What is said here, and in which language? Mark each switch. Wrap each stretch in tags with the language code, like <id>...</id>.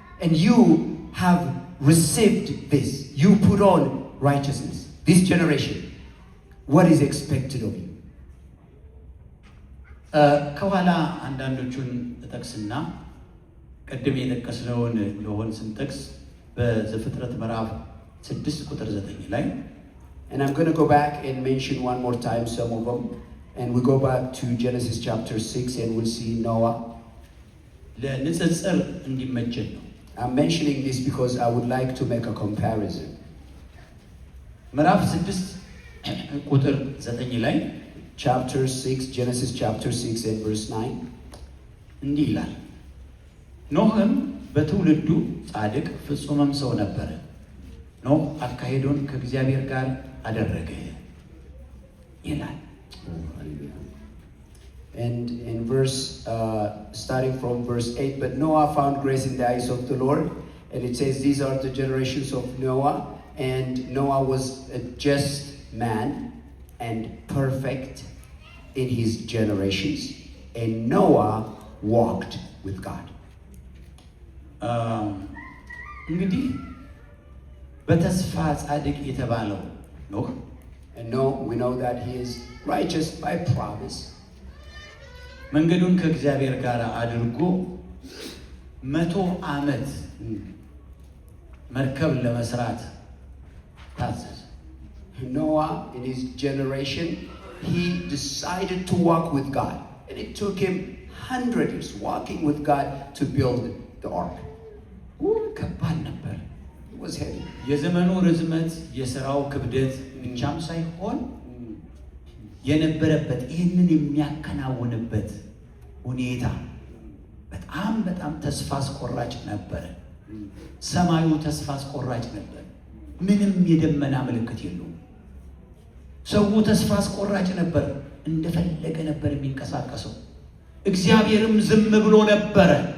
<en>And you have received this. You put on righteousness. This generation, what is expected of you?</en> <am>ከኋላ አንዳንዶቹን ተጠቅስና ቀደም የጠቀስነውን ለሆን ስንጠቅስ በዘፍጥረት ምዕራፍ 6 ቁጥር 9 ላይ</am> <en>And I'm going to go back and mention one more time some of them. And we go back to Genesis chapter 6 and we'll see Noah.</en> <am>ለንጽጽር እንዲመቸን ነው።</am> <en>I'm mentioning this because I would like to make a comparison.</en> <am>ምዕራፍ 6 ቁጥር 9 ላይ</am> <en>Chapter 6, Genesis chapter 6 and verse 9.</en> <am>እንዲህ ይላል፣ ኖህም በትውልዱ ጻድቅ ፍጹምም ሰው ነበረ። ኖህ አካሄዱን ከእግዚአብሔር ጋር አደረገ ይላል።</am> <en>And in verse, starting from verse 8, but Noah found grace in the eyes of the Lord. And it says, these are the generations of Noah. And Noah was a just man and perfect in his generations. And Noah walked with God.</en> <am>እንግዲህ በተስፋ ጻድቅ የተባለው ኖህ</am> <en>And no, we know that he is righteous by promise.</en> <am>መንገዱን ከእግዚአብሔር ጋር አድርጎ 100 ዓመት መርከብ ለመስራት ታዘዘ።</am> <en>Noah, in his generation, he decided to walk with God. And it took him 100 years walking with God to build the ark.</en> <am>ከባድ ነበር።</am> <en>It was heavy.</en> <am>የዘመኑ ርዝመት የሥራው ክብደት ብቻም ሳይሆን የነበረበት ይህንን የሚያከናውንበት ሁኔታ በጣም ተስፋ አስቆራጭ ነበር። ሰማዩ ተስፋ አስቆራጭ ነበር። ምንም የደመና ምልክት የለውም። ሰው ተስፋ አስቆራጭ ነበር። እንደፈለገ ነበር የሚንቀሳቀሰው። እግዚአብሔርም ዝም ብሎ ነበረ።</am>